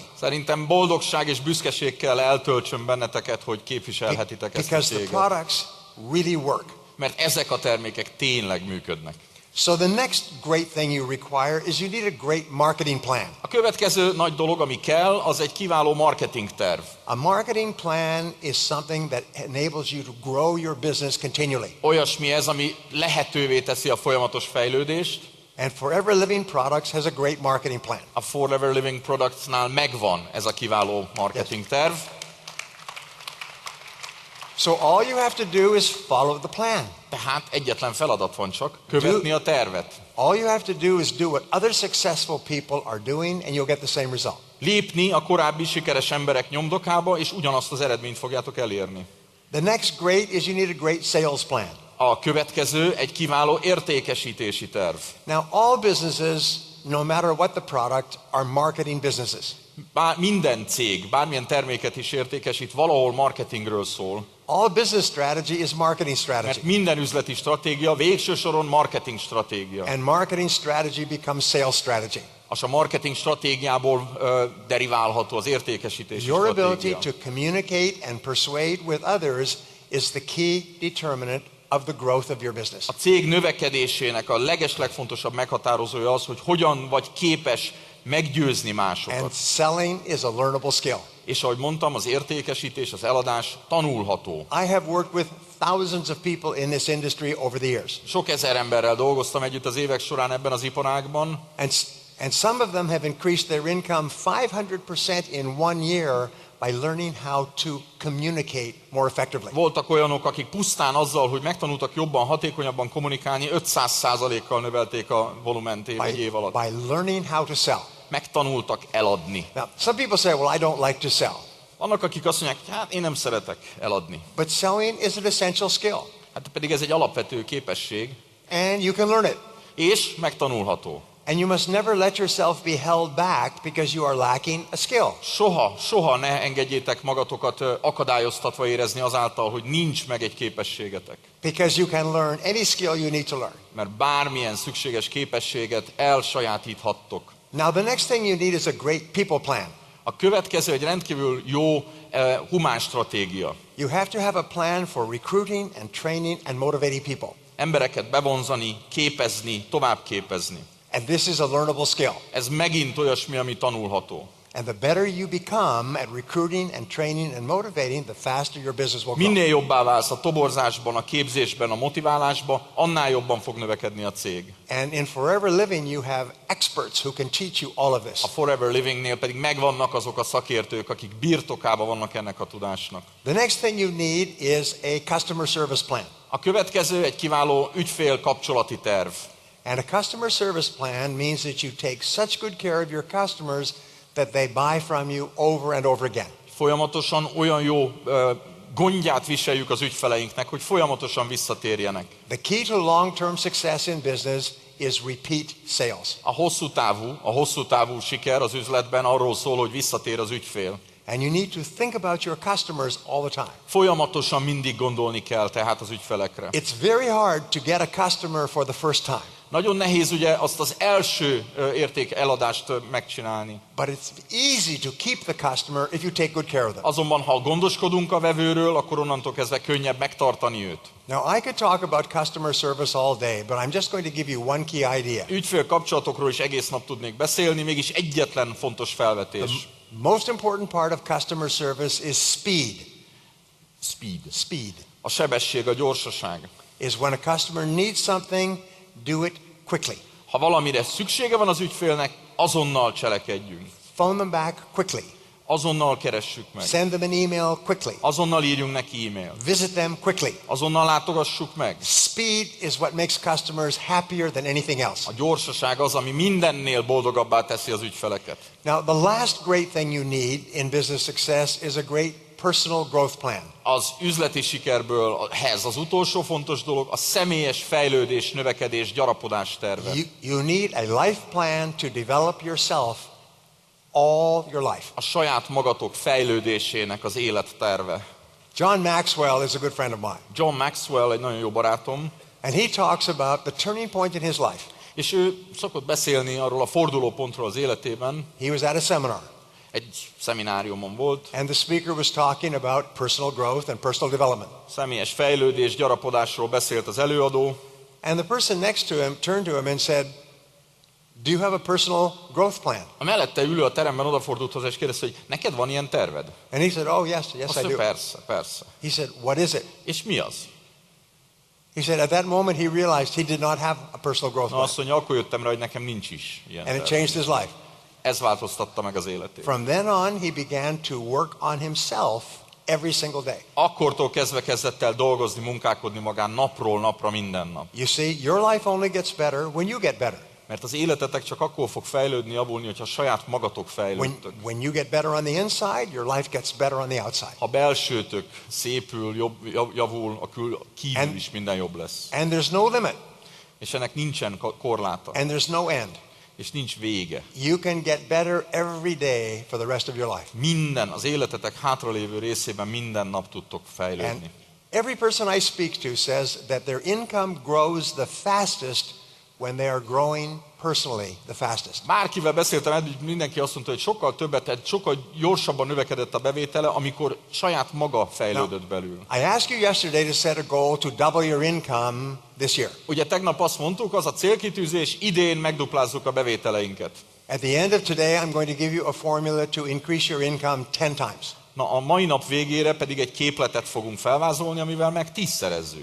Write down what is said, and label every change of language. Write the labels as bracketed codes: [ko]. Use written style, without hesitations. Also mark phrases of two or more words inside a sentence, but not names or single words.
[hu] Szerintem boldogság és büszkeség kell eltöltsön benneteket, hogy képviselhetitek ezt a [en] Because the [hu] céget. [en] products really work. [hu] Mert ezek a termékek tényleg működnek. [en] So the next great thing you require is you need a great marketing plan. [hu] A következő nagy dolog, ami kell, az egy kiváló marketing terv. [en] A marketing plan is something that enables you to grow your business continually. [hu] Olyasmi ez, ami lehetővé teszi a folyamatos fejlődést. [en] And Forever Living Products has a great marketing plan. [hu] A Forever Living Productsnál megvan ez a kiváló marketing terv. [en] So all you have to do is follow the plan. [hu] Tehát egyetlen feladat van csak, követni a tervet. [en] All you have to do is do what other successful people are doing and you'll get the same result. [hu] Lépni a korábbi sikeres emberek nyomdokába, és ugyanazt az eredményt fogjátok elérni. [en] The next great is you need a great sales plan. [hu] A következő egy kiváló értékesítési terv. [en] Now all businesses, no matter what the product, are marketing businesses. [hu] Minden cég, bármilyen terméket is értékesít, valahol marketingről szól. [en] All business strategy is marketing strategy. [hu] Mert minden üzleti stratégia végső soron marketing stratégia. [en] And marketing strategy becomes sales strategy. [hu] És a marketing stratégiából deriválható az értékesítési [en] Your [hu] stratégia. [en] ability to communicate and persuade with others is the key determinant of the growth of your business. [hu] A cég növekedésének a legeslegfontosabb meghatározója az, hogy hogyan vagy képes meggyőzni [en] And [hu] másokat. [en] selling is a learnable skill. [hu] És ahogy mondtam, az értékesítés, az eladás tanulható. [en] I have worked with thousands of people in this industry over the years. [hu] Sok ezer emberrel dolgoztam együtt az évek során ebben az iparágban, [en] And some of them have increased their income 500% in 1 year by learning how to communicate more effectively. [hu] voltak olyanok, akik pusztán azzal, hogy megtanultak jobban, hatékonyabban kommunikálni, 500%-kal növelték a volument egy év alatt. [en] By learning how to sell. [hu] Megtanultak eladni. [en] Now, some people say, well, I don't like to sell. [hu] Vannak, akik azt mondják, hát én nem szeretek eladni. [en] But selling is an essential skill. [hu] Hát pedig ez egy alapvető képesség, [en] And you can learn it. [hu] és megtanulható. [en] And you must never let yourself be held back because you are lacking a skill. [hu] Soha ne engedjétek magatokat akadályoztatva érezni azáltal, hogy nincs meg egy képességetek. [en] Because you can learn any skill you need to learn. [hu] Mert bármilyen szükséges képességet elsajátíthattok. [en] Now, the next thing you need is a great people plan. [hu] A következő egy rendkívül jó humán stratégia. [en] You have to have a plan for recruiting and training and motivating people. [hu] Embereket bevonzani, képezni, továbbképezni. [en] And this is a learnable skill. [hu] Ez megint olyasmi, ami tanulható. [en] And the better you become at recruiting and training and motivating, the faster your business will grow. [hu] Minél jobbá válsz a toborzásban, a képzésben, a motiválásban, annál jobban fog növekedni a cég. [en] And in Forever Living, you have experts who can teach you all of this. [hu] A Forever Livingnél pedig megvannak azok a szakértők, akik birtokában vannak ennek a tudásnak. [en] The next thing you need is a customer service plan. [hu] A következő egy kiváló ügyfél-kapcsolati terv. [en] And a customer service plan means that you take such good care of your customers that they buy from you over and over again. [hu] Folyamatosan olyan jó gondját viseljük az ügyfeleinknek, hogy folyamatosan visszatérjenek. [en] The key to long-term success in business is repeat sales. [hu] A hosszú távú siker az üzletben arról szól, hogy visszatér az ügyfél. [en] And you need to think about your customers all the time. [hu] Folyamatosan mindig gondolni kell tehát az ügyfelekre. [en] It's very hard to get a customer for the first time. [hu] Nagyon nehéz ugye azt az első érték eladást megcsinálni. [en] But it's easy to keep the customer if you take good care of them. [hu] Azonban ha gondoskodunk a vevőről, akkor onnantól kezdve könnyebb megtartani őt. [en] Now I could talk about customer service all day, but I'm just going to give you one key idea. [hu] Ügyfél kapcsolatokról is egész nap tudnék beszélni, mégis egyetlen fontos felvetés. [en] Most important part of customer service is speed. Speed. [hu] A sebesség, a gyorsaság. [en] Is when a customer needs something, do it quickly. [hu] Ha valamire szüksége van az ügyfélnek, azonnal cselekedjünk. [en] Phone them back quickly. [hu] Azonnal keressük meg. [en] Send them an email quickly. [hu] Azonnal írjunk neki e-mailt. [en] Visit them quickly. [hu] Azonnal látogassuk meg. [en] Speed is what makes customers happier than anything else. [hu] A gyorsaság az, ami mindennél boldogabbá teszi az ügyfeleket. [en] Now, the last great thing you need in business success is a great personal growth plan. [hu] Az üzleti sikerből ez az utolsó fontos dolog, a személyes fejlődés, növekedés, gyarapodás terve. [en] You need a life plan to develop yourself all your life. [hu] A saját magatok fejlődésének az életterve. [en] John Maxwell is a good friend of mine. [hu] John Maxwell egy nagyon jó barátom, [en] And he talks about the turning point in his life. [hu] és ő szokott beszélni arról a fordulópontról az életében. [en] He was at a seminar. [hu] Egy szemináriumon volt. [en] And the speaker was talking about personal growth and personal development. [hu] Személyes fejlődés, gyarapodásról beszélt az előadó. [en] And the person next to him turned to him and said, "Do you have a personal growth plan?" [hu] A mellette ülő a teremben odafordult hozzá és kérdezte, hogy neked van ilyen terved? [en] And he said, "Oh, yes, [hu] Azt [en] I [hu] mondja, [en] do." [hu] persze. [en] He said, "What is it?" [hu] És mi az? [en] He said, "At that moment he realized he did not have a personal growth [hu] Na [en] plan." [hu] azt mondja, akkor jöttem rá, hogy nekem nincs is ilyen [en] And it [hu] terv. [en] changed his life. [hu] Ez változtatta meg az életét. [en] From then on, he began to work on himself every single day. [hu] Akkortól kezdve kezdett el dolgozni, munkálkodni magán napról napra, minden nap. [en] You see, your life only gets better when you get better. [hu] Mert az életetek csak akkor fog fejlődni, javulni, hogyha saját magatok fejlődtök. [en] When you get better on the inside, your life gets better on the outside. [hu] Ha belsőtök szépül, javul, a kívül is minden jobb lesz. [en] And there's no limit. [hu] És ennek nincsen korláta. [en] And there's no end. [hu] És nincs vége. [en] You can get better every day for the rest of your life. [hu] Minden, az életetek hátralévő részében minden nap tudtok fejlődni. [en] And every person I speak to says that their income grows the fastest when they are growing personally the fastest. [hu] Bárkivel beszéltem eddig, mindenki azt mondta, hogy sokkal többet, tehát sokkal gyorsabban növekedett a bevétele, amikor saját maga fejlődött belül. [en] I asked you yesterday to set a goal to double your income this year. [hu] Ugye tegnap azt mondtuk, az a célkitűzés, idén megduplázzuk a bevételeinket. [en] At the end of today, I'm going to give you a formula to increase your income 10 times. [hu] Na, a mai nap végére pedig egy képletet fogunk felvázolni, amivel meg 10-szerezzük.